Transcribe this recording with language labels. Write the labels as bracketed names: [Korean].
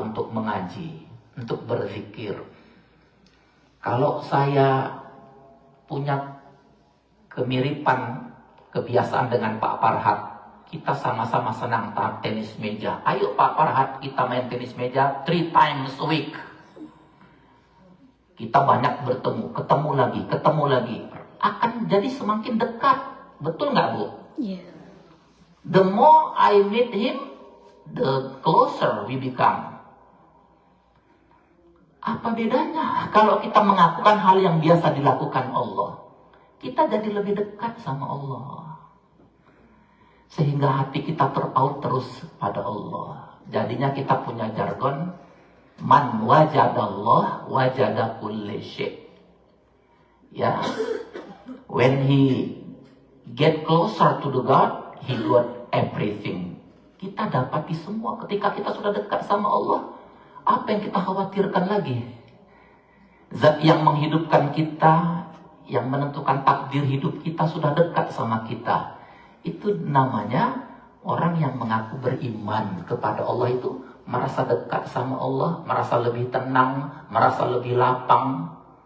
[Indonesian] Untuk mengaji, untuk berzikir. Kalau saya punya kemiripan kebiasaan dengan Pak Farhat, kita sama-sama senang tenis meja. Ayo Pak Farhat, kita main tenis meja [English] 3 times a week. [Indonesian] Kita banyak bertemu, ketemu lagi. Akan jadi semakin dekat. Betul nggak, Bu? Yeah. [English] The more I meet him, the closer we become. [Indonesian] Apa bedanya kalau kita mengakukan hal yang biasa dilakukan Allah? Kita jadi lebih dekat sama Allah. Sehingga hati kita terpaut terus pada Allah. Jadinya kita punya jargon, [Arabic] man wajadallah wajada kulli syai'. [Indonesian] Ya. [English] When he get closer to the God, he got everything. [Indonesian] Kita dapati semua ketika kita sudah dekat sama Allah. Apa yang kita khawatirkan lagi? Zat yang menghidupkan kita, yang menentukan takdir hidup kita sudah dekat sama kita. Itu namanya orang yang mengaku beriman kepada Allah itu merasa dekat sama Allah, merasa lebih tenang, merasa lebih lapang.